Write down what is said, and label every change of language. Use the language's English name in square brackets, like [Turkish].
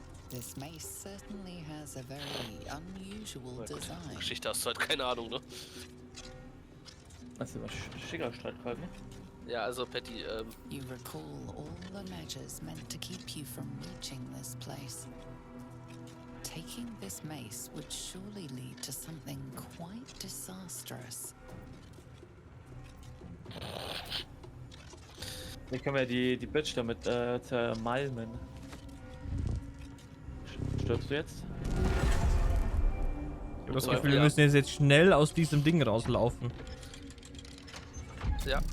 [English] This mace certainly has a very unusual design. [German] Geschichte hast du halt keine Ahnung, ne? Das ist immer schicker Streitkolben. Ja, also Patty, [English] You recall all the measures meant to keep you from reaching this place. Taking this mace would surely lead to something quite disastrous. [German] Hier können wir die Bitch damit zermalmen. Stirbst du jetzt? Ich habe das Gefühl, wir müssen jetzt schnell aus diesem Ding rauslaufen. Ja.